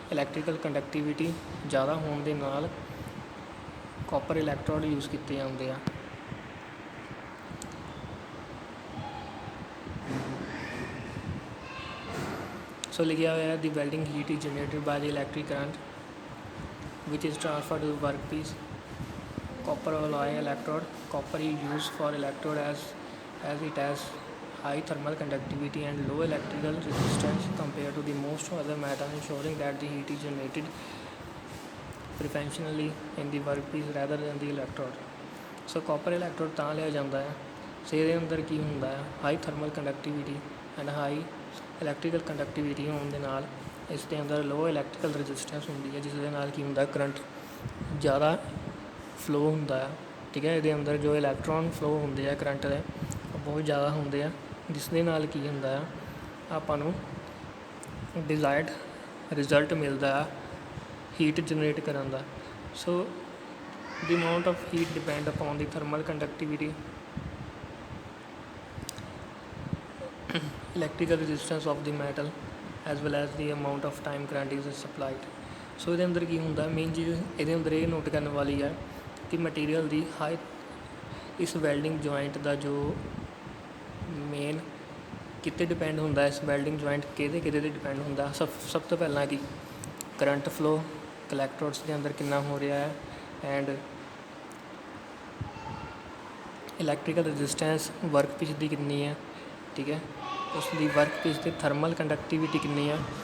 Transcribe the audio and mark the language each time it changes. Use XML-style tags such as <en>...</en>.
<pa>Electrical ਕੰਡਕਟੀਵਿਟੀ ਜ਼ਿਆਦਾ ਹੋਣ ਦੇ ਨਾਲ ਕਾਪਰ ਇਲੈਕਟ੍ਰੋਡ ਯੂਜ਼ ਕੀਤੇ ਜਾਂਦੇ ਆ। ਸੋ ਲਿਖਿਆ ਹੋਇਆ</pa> <en>The welding heat is generated by the electric current which is transferred to the workpiece। Copper alloy electrode, copper is used for electrode as it has high thermal conductivity and low electrical resistance compared to the most other metal, ensuring that the heat is generated preferentially in the workpiece rather than the electrode।</en> <pa>So copper electrode ਤਾਂ ਲਿਆ ਜਾਂਦਾ ਹੈ, ਸੋ ਇਹਦੇ ਅੰਦਰ ਕੀ ਹੁੰਦਾ ਹੈ, high thermal ਕੰਡਕਟੀਵਿਟੀ and high electrical ਕੰਡਕਟੀਵਿਟੀ ਹੋਣ ਦੇ ਨਾਲ ਇਸ ਦੇ ਅੰਦਰ ਲੋ ਇਲੈਕਟ੍ਰੀਕਲ ਰੈਜ਼ਿਸਟੈਂਸ ਹੁੰਦੀ ਹੈ, ਜਿਸ ਦੇ ਨਾਲ ਕੀ ਹੁੰਦਾ ਕਰੰਟ ਜ਼ਿਆਦਾ ਫਲੋ ਹੁੰਦਾ ਆ, ਠੀਕ ਹੈ। ਇਹਦੇ ਅੰਦਰ ਜੋ ਇਲੈਕਟ੍ਰੋਨ ਫਲੋ ਹੁੰਦੇ ਆ ਕਰੰਟ ਦੇ ਉਹ ਬਹੁਤ ਜ਼ਿਆਦਾ ਹੁੰਦੇ ਆ, ਜਿਸ ਦੇ ਨਾਲ ਕੀ ਹੁੰਦਾ ਆ ਆਪਾਂ ਨੂੰ ਡਿਜ਼ਾਇਰਡ ਰਿਜ਼ਲਟ ਮਿਲਦਾ ਆ ਹੀਟ ਜਨਰੇਟ ਕਰਨ ਦਾ।</pa> <en>So the amount of heat depend upon the thermal conductivity, electrical resistance of the metal as well as the amount of time current is supplied।</en> <pa>ਸੋ ਇਹਦੇ ਅੰਦਰ ਕੀ ਹੁੰਦਾ, ਮੇਨ ਚੀਜ਼ ਇਹਦੇ ਅੰਦਰ ਇਹ ਨੋਟ ਕਰਨ ਵਾਲੀ ਹੈ ਕਿ ਮਟੀਰੀਅਲ ਦੀ ਹਾਈ ਇਸ ਵੈਲਡਿੰਗ ਜੁਆਇੰਟ ਦਾ ਜੋ ਮੇਨ ਕਿਤੇ ਡਿਪੈਂਡ ਹੁੰਦਾ ਇਸ ਵੈਲਡਿੰਗ ਜੁਆਇੰਟ ਕਿਹਦੇ ਤੇ ਡਿਪੈਂਡ ਹੁੰਦਾ। ਸਭ ਤੋਂ ਪਹਿਲਾਂ ਕਿ ਕਰੰਟ ਫਲੋ ਕਲੈਕਟਰੋਡਸ ਦੇ ਅੰਦਰ ਕਿੰਨਾ ਹੋ ਰਿਹਾ ਹੈ, and electrical resistance work piece ਦੀ ਕਿੰਨੀ ਹੈ, ਠੀਕ ਹੈ, ਉਸ ਦੀ ਵਰਕ ਪੀਸ ਦੀ ਥਰਮਲ ਕੰਡਕਟੀਵਿਟੀ ਕਿੰਨੀ ਆ।</pa>